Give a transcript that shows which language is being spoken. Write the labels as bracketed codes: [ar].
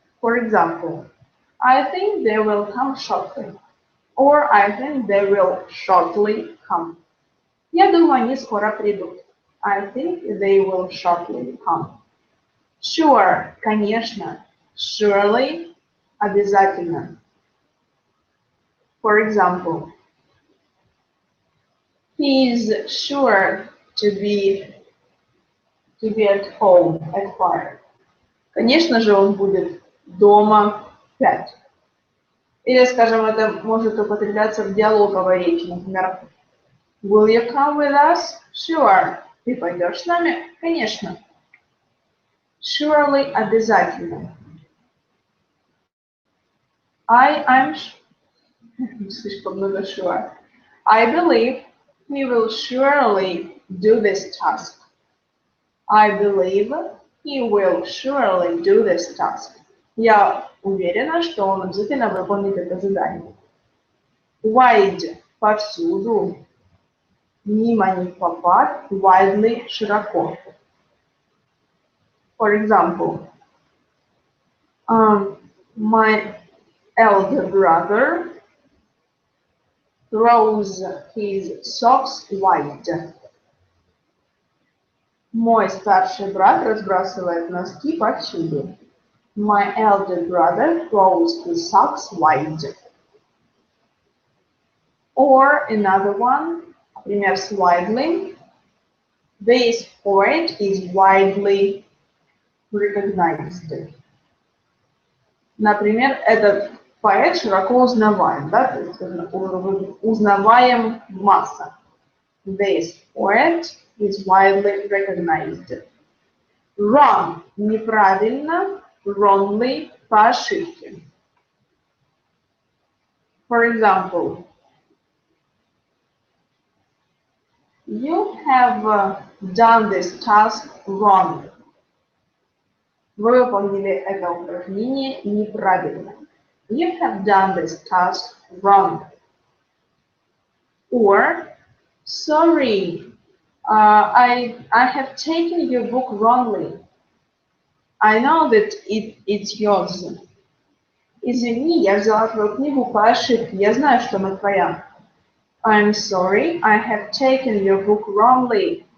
[en] For example, I think they will come shortly. Or I think they will shortly come. [ru] Я думаю, они скоро придут. [en] I think they will shortly come. [ru] Sure, конечно. Surely, обязательно. [en] For example, he is sure to be at home at 5. [ru] Конечно же, он будет дома в 5. Или, скажем, это может употребляться в диалоговой речи. Например, [en] will you come with us? [ru] Sure. Ты пойдешь с нами? Конечно. Surely, обязательно. I'm слишком много sure. [en] I believe he will surely do this task. I believe he will surely do this task. [ru] Я уверена, что он обязательно выполнит это задание. Wide – повсюду. Мимо не попасть. Widely – широко. [en] For example, my elder brother throws his socks wide. [ru] Мой старший брат разбрасывает носки повсюду. [en] My elder brother throws his socks wide. Or another one, [ru] например, с [en] widely. This poet is widely recognized. [ru] Например, этот поэт широко узнаваем, да, то есть узнаваем в массах. [en] This poet is widely recognized. [ru] Wrong – неправильно, wrongly – по ошибке. [en] For example, you have done this task wrong. [ru] Вы выполнили это упражнение неправильно. [en] You have done this task wrong. Or, sorry, I have taken your book wrongly. I know that it's yours. [ru] Извини, я взяла твою книгу по ошибке. Я знаю, что она твоя. [en] I'm sorry, I have taken your book wrongly.